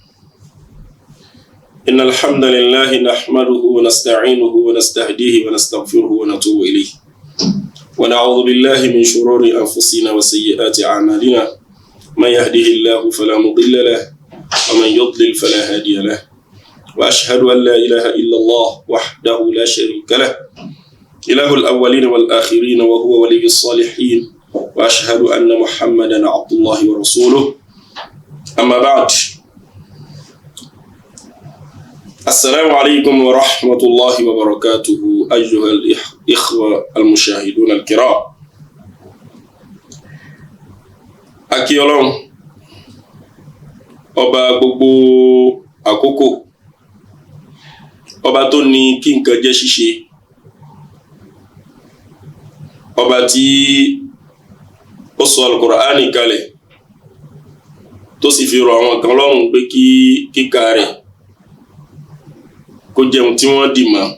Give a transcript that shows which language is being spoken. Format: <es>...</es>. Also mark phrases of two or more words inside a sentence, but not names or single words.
<ar>إن الحمد لله نحمده ونستعينه ونستهديه ونستغفره ونتوب إليه ونعوذ بالله من شرور أنفسنا وسيئات أعمالنا من يهده الله فلا مضل له ومن يضلل فلا هادي له وأشهد أن لا إله إلا الله وحده لا شريك له إله الأولين والآخرين وهو ولي الصالحين وأشهد أن محمدا عبد الله ورسوله أما بعد. السلام عليكم ورحمة الله وبركاته أيها الإخوة المشاهدون الكرام.</ar> <yo>Akí Ọlọ́run ọba gbogbo àkókò, ọba tó ní kí nǹkan jẹ́ ṣíṣe, ọba tí ó sọ Al-Qur'ani kalẹ̀ tó sì fi rọ̀ àwọn kan lọ́rùn pé kí kíkà rẹ̀ kó jẹun tí wọ́n dì mọ́.</yo>